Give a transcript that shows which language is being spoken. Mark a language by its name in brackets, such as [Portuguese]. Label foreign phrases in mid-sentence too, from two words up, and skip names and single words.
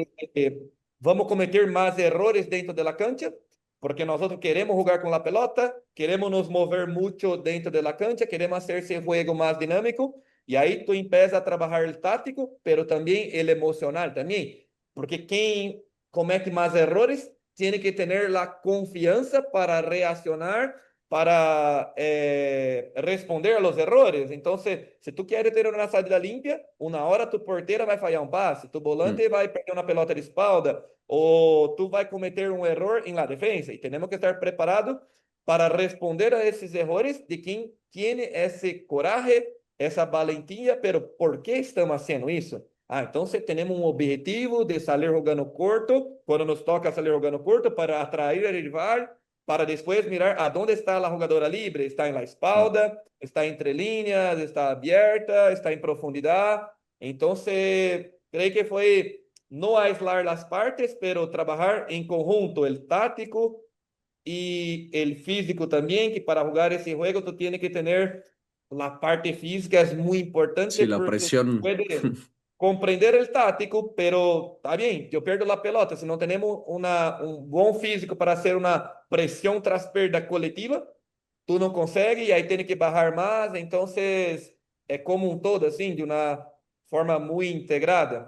[Spanish] que vamos a cometer más errores dentro de la cancha, porque nosotros queremos jugar con la pelota, queremos nos mover mucho dentro de la cancha, queremos hacer ese juego más dinámico, y ahí tú empiezas a trabajar el táctico, pero también el emocional también, porque quien comete más errores tiene que tener la confianza para reaccionar, para responder a los errores. Entonces, si tú quieres tener una salida limpia, una hora tu portera [Portuguese] vai falhar um passe, [Spanish] tu Mm, [Portuguese] volante vai perder uma [Spanish] pelota de espalda, [Portuguese] ou tu vai cometer um erro em [Spanish] la defensa. [Portuguese] E temos que estar preparados para responder a esses errores de quem tem esse coragem, essa valentia, pero ¿por que estamos fazendo isso? Ah, então temos um objetivo de sair jogando corto, quando nos toca sair jogando corto, para atrair o rival, para depois mirar aonde está a jogadora livre. Está em la mm. [Spanish] espalda, está entre líneas, [Portuguese] está aberta, está em profundidade. Então, creio que foi não [Spanish] aislar [Portuguese] as partes, [Spanish] pero [Portuguese] trabalhar em conjunto, [Spanish] el tático y el físico también, que para jugar ese juego tú tienes que tener la parte física, es muy Sí, importante la porque presión. puede comprender el táctico, pero está bien, yo pierdo la pelota, si no tenemos un buen físico para hacer una presión tras pérdida colectiva, tú no consigues y ahí tienes que bajar más, entonces es como un todo, así, de una forma muy integrada.